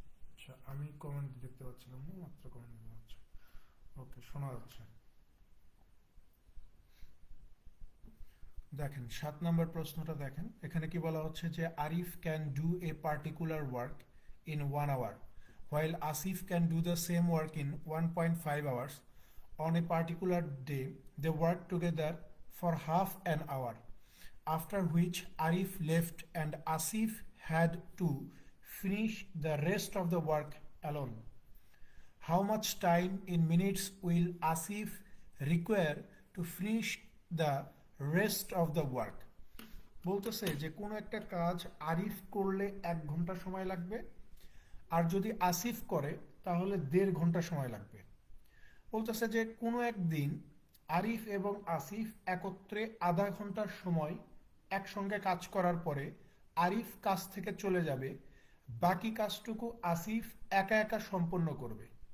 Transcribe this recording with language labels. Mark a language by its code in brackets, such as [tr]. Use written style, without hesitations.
[bn] আচ্ছা, আমি কমেন্ট দেখতে পাচ্ছিলাম না, মাত্র কমেন্ট দেখতে পাচ্ছি। ওকে, শোনা যাচ্ছে। দেখেন 7 নম্বর প্রশ্নটা দেখেন, এখানে কি বলা হচ্ছে যে [en] Arif can do a particular work in 1 hour, while Asif can do the same work in 1.5 hours. On a particular day, they worked together for half an hour, after which Arif left and Asif had to finish the rest of the work alone. How much time in minutes will Asif require to finish the rest of the work? [bn] বলতেছে যে কোনো একটা কাজ আরিফ করলে 1 ঘন্টা সময় লাগবে, আর যদি আসিফ করে তাহলে 1.5 ঘন্টা সময় লাগবে। বলতেছে যে কোনো একদিন আরিফ এবং আসিফ একত্রে আধা ঘন্টার সময় একসঙ্গে কাজ করার পরে আরিফ কাজ থেকে চলে যাবে, বাকি কাজটুকু আসিফ একা একা সম্পন্ন করবে।